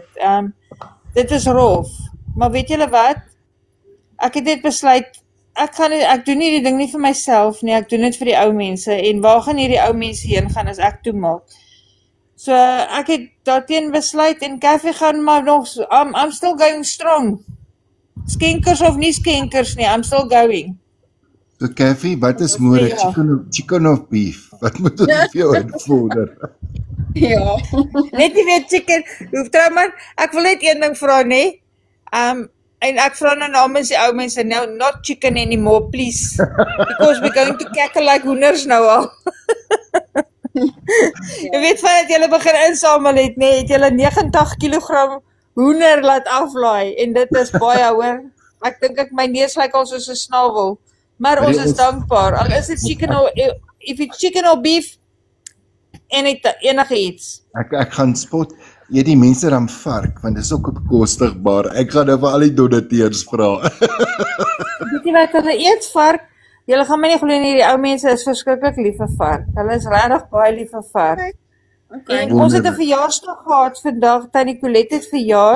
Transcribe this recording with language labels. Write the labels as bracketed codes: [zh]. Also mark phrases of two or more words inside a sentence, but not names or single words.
[af] Dit is rof. Maar weet julle wat? Ek het net besluit ek doen nie die ding nie vir myself nie. Ek doen dit vir die ou mense en waar gaan hierdie ou mense heen gaan as ek toemaak? So ek het daarteen besluit en Cathy gaan maar nog [en] I'm still going strong. [af] Skenkers of nie skenkers nie, [en] I'm still going. [af] So Cathy, wat is môre? Chicken of beef? Wat moet ons vir jou invorder? Ja. Net nie weer chicken. Trouman, ek wil net een ding vra, nê? En ek vra nou namens die ou mense, [en] no, not chicken anymore, please. Because we're going to cackle like [af] hoenders nou al. Jy weet van dat julle begin insamel het, nee, het julle 90 kg hoender laat aflaai en dit is baie hoor. Ek dink my neus lyk al soos 'n snavel. Maar ons is dankbaar. Al is dit [en] chicken or if it's chicken or beef [af] enige iets. Ek gaan spot. Eet die mense dan vark want dis ook bekostigbaar. Ek gaan nou vir al die donateurs vra. Weet jy wat hulle eet vark? Julle gaan my nie glo nie, die ou mense is verskriklik lief vir vark. Hulle is regtig baie lief vir vark. En ons het 'n verjaarsdag gehad vandag, Tannie Colette het verjaar.